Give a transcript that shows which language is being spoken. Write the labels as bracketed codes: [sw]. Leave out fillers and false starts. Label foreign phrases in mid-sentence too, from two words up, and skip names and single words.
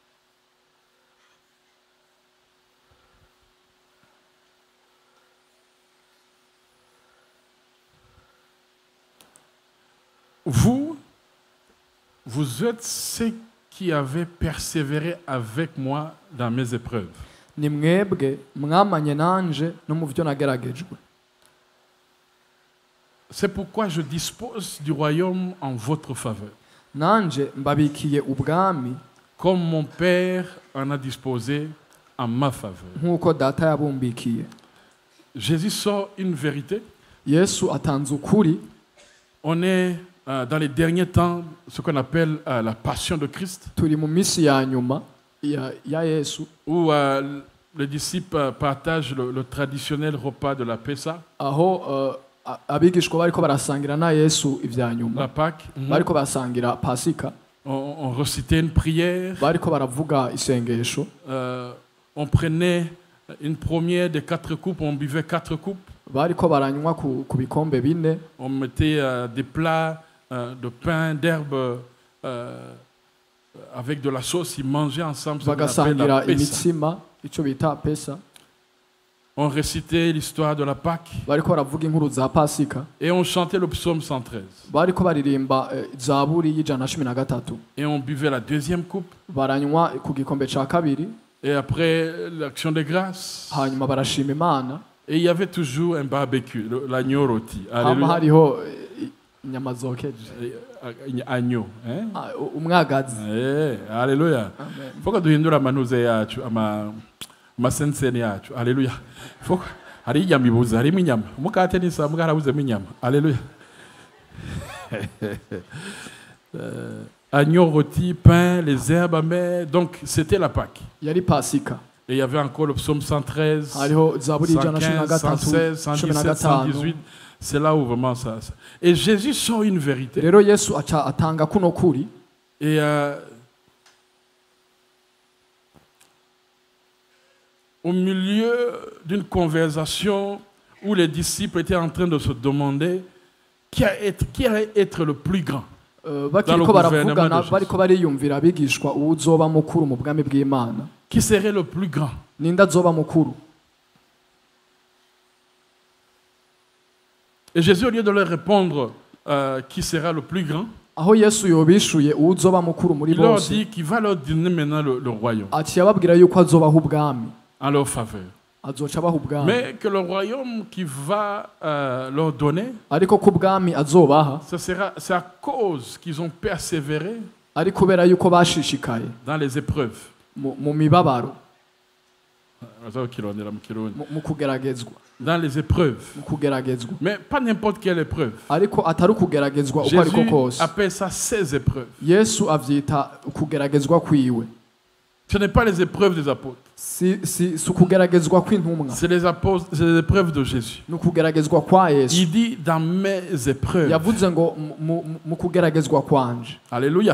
[fr] Vous êtes ceux qui avez persévéré avec moi dans mes épreuves. [rn] Ni mwebwe mwamanye nanje no mu vyo nageragejwe. [fr] C'est pourquoi je dispose du royaume en votre faveur. [rn] Nanje mbabikiye ubwami [fr] Comme mon Père en a disposé en ma faveur. [rn] nk'uko data yabumbikiye. [fr] Jésus sort une vérité. [rn] Yesu atanze ukuri. [fr] On est dans les derniers temps, ce qu'on appelle la passion de Christ, [rn] Turi mu misi ya nyuma ya Yesu, [fr] où les disciples partagent le traditionnel repas de la Pessa, [rn] aho abigishwa bariko barasangira na Yesu ivya nyuma, [fr] la Pâque. [rn] bariko barasangira Pasika, [fr] On récitait une prière. [rn] bariko baravuga isengesho, [fr] On prenait une première des 4 coupes, on buvait 4 coupes. [rn] bariko baranywa ku bikombe 4, [fr] On mettait des plats de pain, d'herbe avec de la sauce. Ils mangeaient ensemble. Ce qu'on appelle la [rn] bagasangira [fr] Pessa. [rn] imitsima ico bita Pesa, [fr] On récitait l'histoire de la Pâque [rn] bariko baravuga inkuru za Pasika, [fr] et on chantait le psaume 113. [rn] bariko baririmba Zaburi y'ijana 13, [fr] Et on buvait la deuxième coupe. [rn] baranywa ku gikombe ca 2, [fr] Et après l'action de grâce. [rn] hanyuma barashima Imana, [fr] Et il y avait toujours un barbecue, l'agneau rôti. [rn] hama [fr] Alléluia. [rn] hariho inyama zokeje, [fr] Agneau. Hein? [rn] umwagazi. [fr] Alléluia. Amen. Faut que [rn] duhindura amanuze yacu amasenseni yacu. Alléluia. Hari inyama ibuze, harimo inyama. Umukate n'isa mwarabuzemo inyama. [fr] Alléluia. Agneau rôti, pain, les herbes amères. Donc c'était la Pâque. [rn] Yari Pasika. [fr] Et il y avait encore le psaume 113, [rn] Hariho Zaburi y'ijana 115, 116, 117, 118. [fr] C'est là où vraiment ça. Et Jésus sort une vérité. [rn] Rero Yesu aca atanga kuno kuri, [fr] Et au milieu d'une conversation où les disciples étaient en train de se demander qui allait être le plus grand. [rn] bakiriko baravugana [fr] gouvernement de [rn] bariko bariyumvira abigishwa uzoba mukuru mu bwami bw'Imana. [fr] Qui serait le plus grand? [rn] Ninda azoba mukuru. [fr] Et Jésus, au lieu de leur répondre qui sera le plus grand, [rn] Aho Yesu yobishuye uzoba mukuru muri [fr] il leur [rn] bose, [fr] dit qu'il va leur donner maintenant le royaume [rn] ati yababwira yuko azobaha ubwami, [fr] en leur faveur. [rn] azoca abaha ubwami, [fr] Mais que le royaume qu'il va leur donner, [rn] ariko ko ubwami azobaha [fr] c'est à cause qu'ils ont persévéré [rn] ari kubera yuko bashishikaye [fr] dans les épreuves. [rn] mu mibabaro, mu kugeragezwa, [fr] Dans les épreuves. [rn] mu kugeragezwa, [fr] Mais pas n'importe quelle épreuve. [rn] ariko atari ukugeragezwa uko ariko [fr] Jésus [rn] kose. [fr] appelle ça ses épreuves. [rn] Yesu avyita ukugeragezwa kwiwe, [fr] Ce n'est pas les épreuves des apôtres. [rn] si ukugeragezwa kw'intumwa, [fr] C'est les épreuves de Jésus. [rn] ni ukugeragezwa kwa Yesu. [fr] Il dit dans mes épreuves. [rn] Yavuze ngo mu kugeragezwa kwanje. [fr] Alléluia.